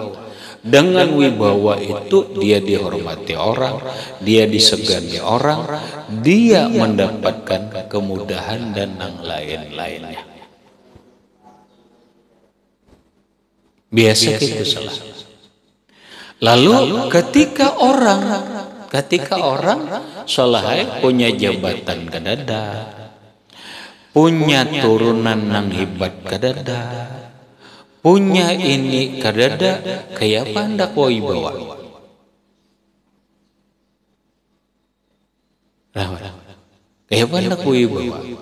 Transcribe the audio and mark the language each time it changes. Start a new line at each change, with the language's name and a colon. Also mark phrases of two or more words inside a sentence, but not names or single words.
Indonesian: Dengan wibawa itu dia dihormati orang, dia disegani orang, dia mendapatkan kemudahan dan yang lain-lainnya. Biasa gitu salah.
Banjar: Lalu ketika orang solahai punya jabatan kadada, punya turunan nang hebat kadada, punya ini kadada, kayak apa hendak wibawa? Kayak apa hendak wibawa?